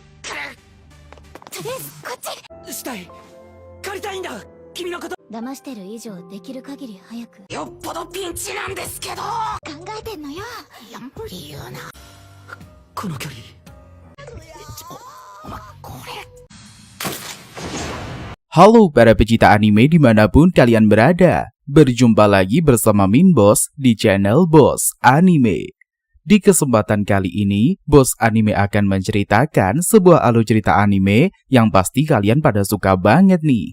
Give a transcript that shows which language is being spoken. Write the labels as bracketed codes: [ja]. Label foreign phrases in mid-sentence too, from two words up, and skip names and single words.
[ja] とりあえずこっち。したい、借りたいんだ、君のこと。騙してる以上できる限り早く。よっぽどピンチなんですけど。考えてんのよ。やっぱり言うな。この距離。お前これ。 [id] Halo para pecinta anime dimanapun kalian berada. Berjumpa lagi bersama Min Boss di channel Boss Anime. Di kesempatan kali ini, Boss Anime akan menceritakan sebuah alur cerita anime yang pasti kalian pada suka banget nih.